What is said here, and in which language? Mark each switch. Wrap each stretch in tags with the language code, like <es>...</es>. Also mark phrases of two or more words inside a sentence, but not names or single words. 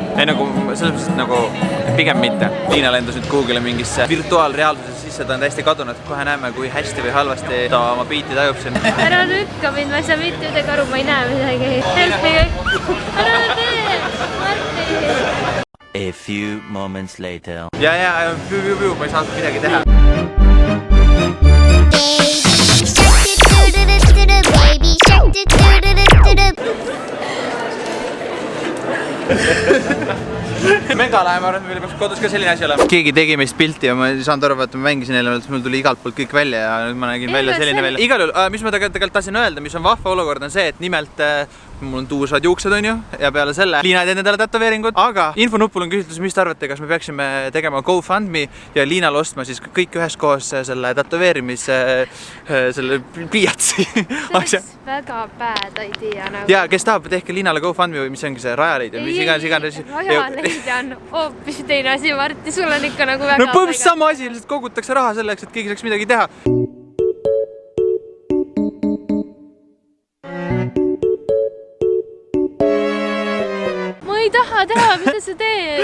<et>Ei nagu, selles mõttes nagu pigem mitte. Liina lendas nüüd Google'i mingisse virtuaalreaalsusesse sisse, ta on täiesti kadunud. Kohe näeme, kui hästi või halvasti ta oma biiti tajub siin. Ära lükka mind, ma ei saa mitte üldse aru, ma ei näe midagi. Ära tee, Marti!</et> <en>A few moments later.</en> <et>Ja, piu, ma ei saa midagi teha. Mega lahe, ma arvan, et meil peaks kodus ka selline asi olema. Keegi tegi meist pilti ja ma ei saanud aru, et ma mängisin jälle, mul tuli igalt poolt kõik välja ja nüüd ma nägin välja selline välja. Igal juhul, mis ma tegelikult tahtsin öelda, mis on vahva olukord on see, et nimelt mul on tuusad juuksed, on ju, ja peale selle Liina ei teinud endale tätoveeringut, aga infonuppul on küsitlus, mis te arvate, kas me peaksime tegema GoFundMe ja Liinal ostma siis kõik üheskoos selle tätoveerimise selle pliiatsi. See oleks väga</et> <en>bad idea</en> <et>nagu. Ja, kes tahab, tehke Liinale GoFundMe või mis ongi see Rajaleid ja mis iganes. Rajaleid on hoopis teine asi, Marti, sul on ikka nagu väga... No põhimõtteliselt sama asi, lihtsalt kogutakse raha selleks, et keegi saaks midagi teha. Ma ei taha teha, mida sa teed?</et>